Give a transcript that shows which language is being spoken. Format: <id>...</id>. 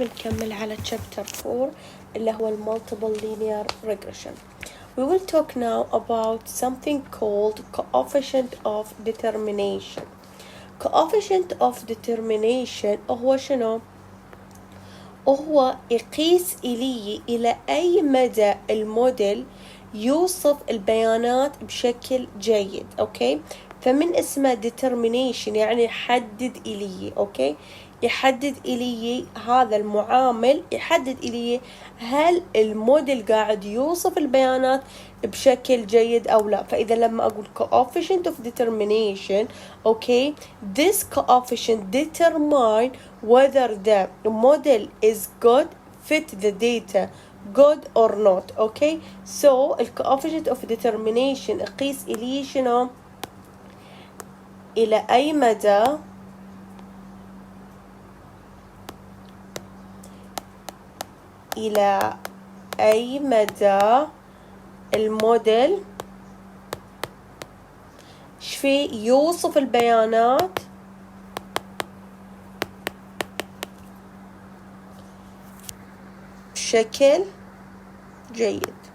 <ar>نكمل على Chapter 4 اللي هو Multiple Linear Regression.</ar> <en>We will talk now about something called coefficient of determination.</en> <ar>Coefficient of determination هو شنو؟ هو يقيس إلى أي مدى الموديل يوصف البيانات بشكل جيد. أوكي، فمن اسمه determination يعني يحدد إلي. أوكي، يحدد إلي هذا المعامل، يحدد إلي هل الموديل قاعد يوصف البيانات بشكل جيد أو لا. فإذا لما أقول</ar> <en>coefficient of determination، okay, this coefficient determine whether the model is good, fit the data good or not. Okay, so the coefficient of determination</en> <ar>يقيس إلي شنو؟ إلى أي مدى إلى أي مدى الموديل شفي يوصف البيانات بشكل جيد.</ar>